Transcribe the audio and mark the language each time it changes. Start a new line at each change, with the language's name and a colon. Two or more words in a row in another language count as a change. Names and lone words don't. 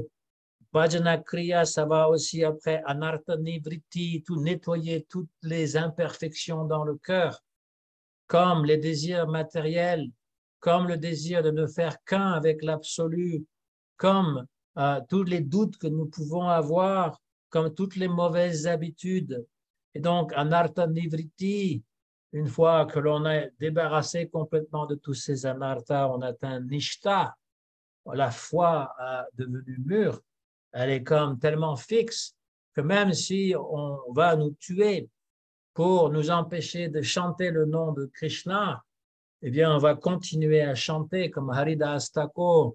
Sanskrit: Bhajana Kriya,
French: ça va aussi après
Sanskrit: Anartha Nivritti,
French: tout nettoyer toutes les imperfections dans le cœur, comme les désirs matériels, comme le désir de ne faire qu'un avec l'absolu, comme tous les doutes que nous pouvons avoir, comme toutes les mauvaises habitudes. Et donc,
Sanskrit: anartha nivritti,
French: une fois que l'on est débarrassé complètement de tous ces anarthas, on atteint nishta, la foi devenue mûre, elle est comme tellement fixe que même si on va nous tuer pour nous empêcher de chanter le nom de Krishna, eh bien, on va continuer à chanter comme Haridas Thakur.